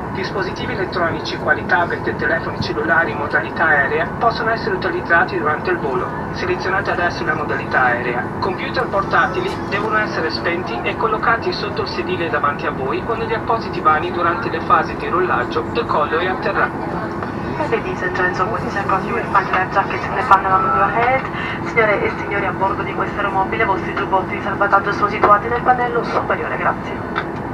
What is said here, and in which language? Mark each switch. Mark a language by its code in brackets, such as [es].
[it] Dispositivi elettronici quali tablet e telefoni cellulari in modalità aerea possono essere utilizzati durante il volo. Selezionate adesso la modalità aerea. Computer portatili devono essere spenti e collocati sotto il sedile davanti a voi o negli appositi vani durante le fasi di rollaggio, decollo e atterraggio. [en] Ladies and gentlemen, this aircraft you will find life jackets in the panel on your head. [it] Signore e signori, a bordo di questo aeromobile, i vostri giubbotti di salvataggio sono situati nel pannello superiore, grazie.